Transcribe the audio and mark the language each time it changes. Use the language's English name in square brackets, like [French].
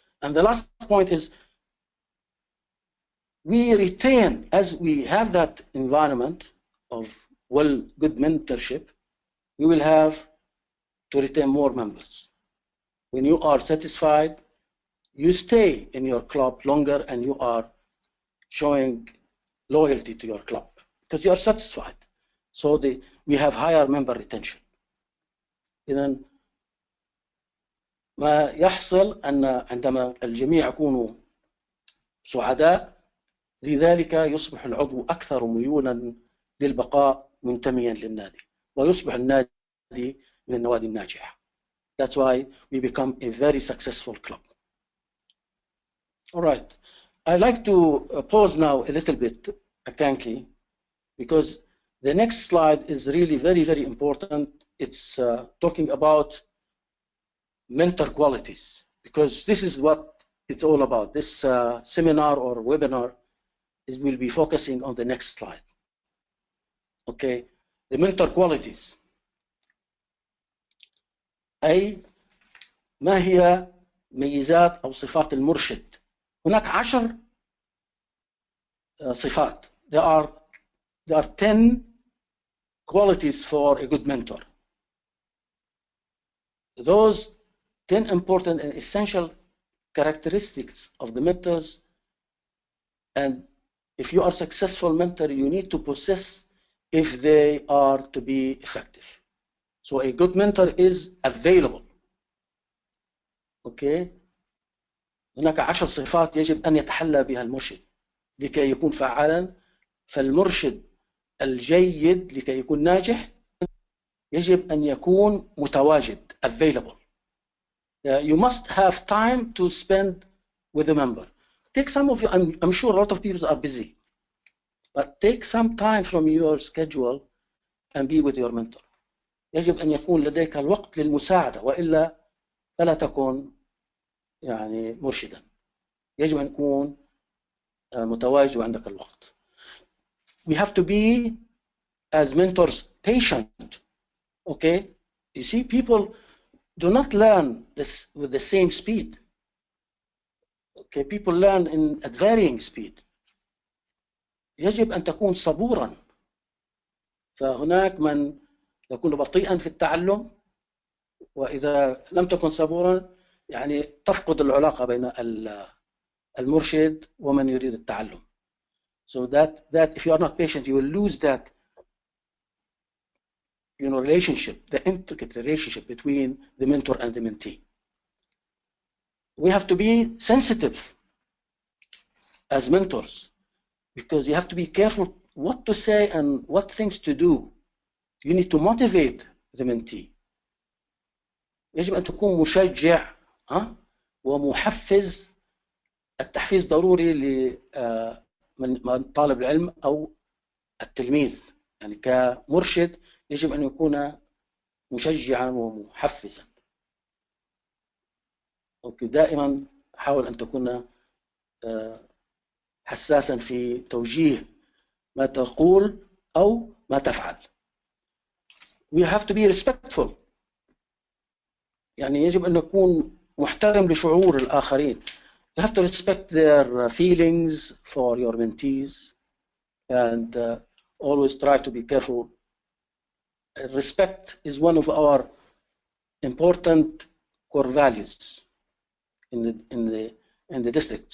[English] And the last point is, we retain, as we have that environment of good mentorship, we will have to retain more members. When you are satisfied, you stay in your club longer, and you are showing loyalty to your club because you are satisfied. So we have higher member retention. [Arabic] إذن ما يحصل أن عندما الجميع يكونوا سعداء، لذلك يصبح العضو أكثر ميولا للبقاء منتميا للنادي، ويصبح النادي من النوادي الناجحة. [English] That's why we become a very successful club. All right. I'd like to pause now a little bit, Akanki, because the next slide is really very, very important. It's talking about mentor qualities, because this is what it's all about. This seminar or webinar will be focusing on the next slide. Okay, the mentor qualities. [Arabic] أي ما هي ميزات أو صفات المرشد؟ هناك 10 صفات. [English] There are 10 qualities for a good mentor. Those 10 important and essential characteristics of the mentors, and if you are a successful mentor, you need to possess if they are to be effective. So a good mentor is available. Okay. [Arabic] هناك 10 صفات يجب أن يتحلى بها المرشد لكي يكون فعالا. فالمرشد الجيد لكي يكون ناجح يجب أن يكون متواجد available. [English] You must have time to spend with a member. Take some of you, I'm sure a lot of people are busy, but take some time from your schedule and be with your mentor. [Arabic] يجب أن يكون لديك الوقت للمساعدة، وإلا فلا تكون يعني مرشدا. يجب أن يكون متواجد وعندك الوقت. [English] We have to be, as mentors, patient. Okay? You see, people do not learn this with the same speed. Okay? People learn at varying speed. [Arabic] يجب أن تكون صبورا. فهناك من يكون بطيئا في التعلم، وإذا لم تكن صبورا يعني تفقد العلاقة بين المرشد ومن يريد التعلم. [English] So that if you are not patient, you will lose that relationship, the intricate relationship between the mentor and the mentee. We have to be sensitive as mentors, because you have to be careful what to say and what things to do. You need to motivate the mentee. [Arabic] يجب أن تكون مشجع ومحفز. التحفيز ضروري من طالب العلم أو التلميذ. يعني كمرشد يجب أن يكون مشجعا ومحفزا. دائما حاول أن تكون حساسا في توجيه ما تقول أو ما تفعل. [English] We have to be respectful. [Arabic] يعني يجب أن نكون محترم لشعور الآخرين. [English] You have to respect their feelings for your mentees, and always try to be careful. Respect is one of our important core values in the district.